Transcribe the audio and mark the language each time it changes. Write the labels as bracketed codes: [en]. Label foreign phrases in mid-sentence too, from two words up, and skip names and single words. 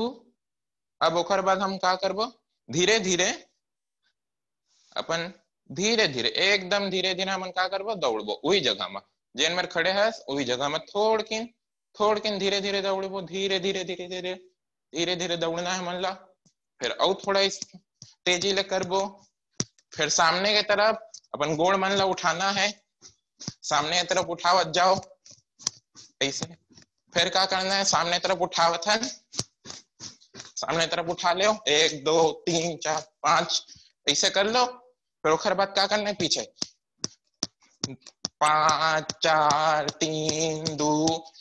[hne] अब ओकर बाद हम का करबो, धीरे धीरे अपन धीरे धीरे एकदम धीरे धीरे हमन का करबो, दौड़बो वही जगह में जेन मेर खड़े है वही जगह में, थोड़ किन धीरे धीरे दौड़बो, धीरे धीरे धीरे धीरे धीरे धीरे दौड़ना है हमन ला। फिर और थोड़ा इस तेजी ले करबो, फिर सामने के तरफ अपन गोड़ मन ला उठाना है, सामने की तरफ उठावत जाओ ऐसे। फिर क्या करना है, सामने तरफ उठावत है, सामने तरफ उठा लो, 1 2 3 4 5 ऐसे कर लो। फिर ओकर बाद क्या करना है, पीछे 5 4 3 2 1।